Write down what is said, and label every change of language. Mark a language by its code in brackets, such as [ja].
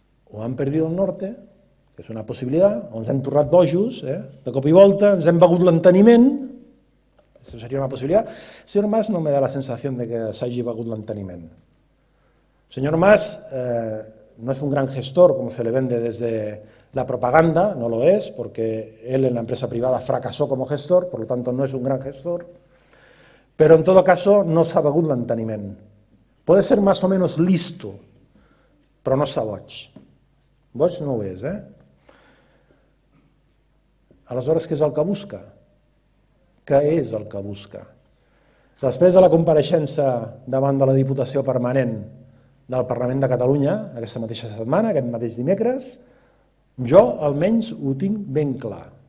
[es] O han perdido el norte, [ca] que és una possibilitat, o ens hem tornat bojos, de cop i volta, ens hem begut l'enteniment, això seria una possibilitat. [es] El señor Mas no me da la sensación de que [ca] s'hagi begut l'enteniment. [es] El señor Mas no es un gran gestor, como se le vende desde la propaganda, no lo es, porque él en la empresa privada fracasó como gestor, por lo tanto no es un gran gestor, pero en todo caso [ca] no s'ha begut l'enteniment. [es] Puede ser más o menos listo, [ca] però no està boig. Boig no ho és, Aleshores, què és el que busca? Què és el que busca? Després de la compareixença davant de la Diputació Permanent del Parlament de Catalunya, aquesta mateixa setmana, aquest mateix dimecres, jo almenys ho tinc ben clar.